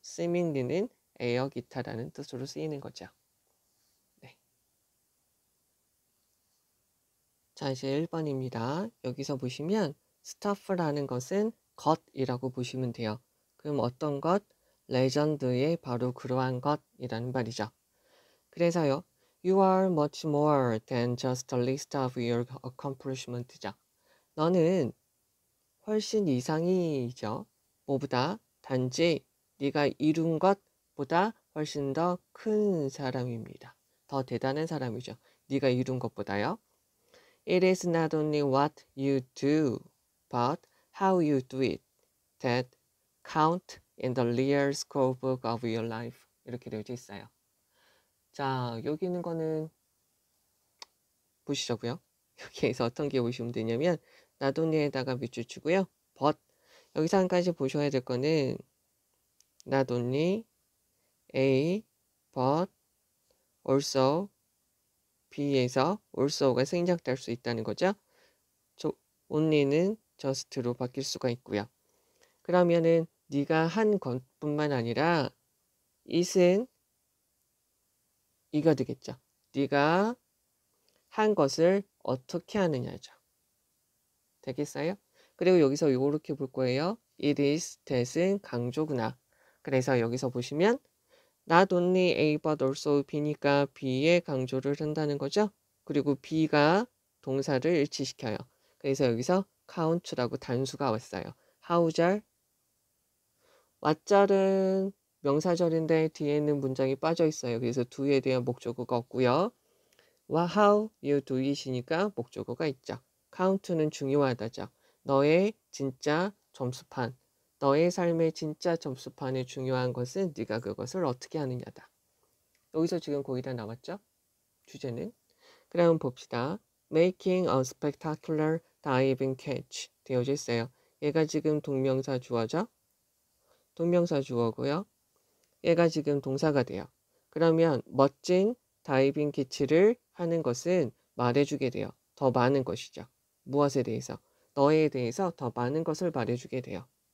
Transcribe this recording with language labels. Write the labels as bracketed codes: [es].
[ko] seemingly는 에어 기타라는 뜻으로 쓰이는 거죠. 네. 자, 이제 1번입니다. 여기서 보시면 stuff라는 것은 것이라고 보시면 돼요. 그럼 어떤 것? 레전드의 바로 그러한 것이라는 말이죠. 그래서요. [en] You are much more than just a list of your accomplishments죠. [ko] 너는 훨씬 이상이죠. 뭐보다 단지 네가 이룬 것보다 훨씬 더 큰 사람입니다. 더 대단한 사람이죠. 네가 이룬 것보다요. [en] It is not only what you do, but how you do it that count in the real scorebook of your life. [ko] 이렇게 되어져 있어요. 자, 여기 있는 거는 보시자고요. 여기에서 어떤 게 보시면 되냐면 not only에다가 밑줄 치고요. but 여기서 한 가지 보셔야 될 거는 [en] not only A, but also B [ko] 에서 also가 생략될 수 있다는 거죠. only는 just로 바뀔 수가 있고요. 그러면은 네가 한 것뿐만 아니라 it은 이가 되겠죠. 네가 한 것을 어떻게 하느냐죠. 되겠어요? 그리고 여기서 이렇게 볼 거예요. [en] It is that은 [ko] 강조구나. 그래서 여기서 보시면 not only A but also B니까 B에 강조를 한다는 거죠. 그리고 B가 동사를 일치시켜요. 그래서 여기서 count라고 단수가 왔어요. how잘 what잘은 명사절인데 뒤에 있는 문장이 빠져 있어요. 그래서 do에 대한 목적어가 없고요. [en] how you do it이니까 [ko] 목적어가 있죠. count는 중요하다죠. 너의 진짜 점수판, 너의 삶의 진짜 점수판에 중요한 것은 네가 그것을 어떻게 하느냐다. 여기서 지금 거의 다 나왔죠? 주제는. 그럼 봅시다. [en] Making a spectacular diving catch [ko] 되어져 있어요. 얘가 지금 동명사 주어죠? 동명사 주어고요. 얘가 지금 동사가 돼요. 그러면 멋진 다이빙 캐치를 하는 것은 말해주게 돼요. 더 많은 것이죠. 무엇에 대해서? 너에 대해서 더 많은 것을 말해주게 돼요.